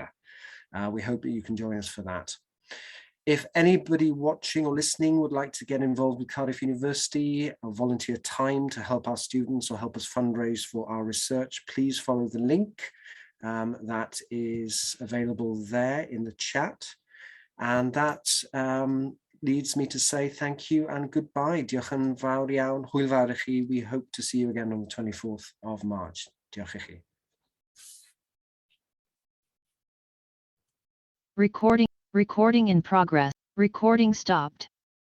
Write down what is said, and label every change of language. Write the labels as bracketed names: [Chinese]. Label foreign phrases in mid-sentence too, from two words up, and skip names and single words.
[English] We hope that you can join us for that. If anybody watching or listening would like to get involved with Cardiff University or volunteer time to help our students or help us fundraise for our research, please follow the link that is available there in the chat. And that leads me to say thank you and goodbye. [Welsh] Diolch yn fawr iawn, hwyl fawr i chi. [English] We hope to see you again on the 24th of March. [Welsh] Diolch i chi. [English] Recording in progress. Recording stopped.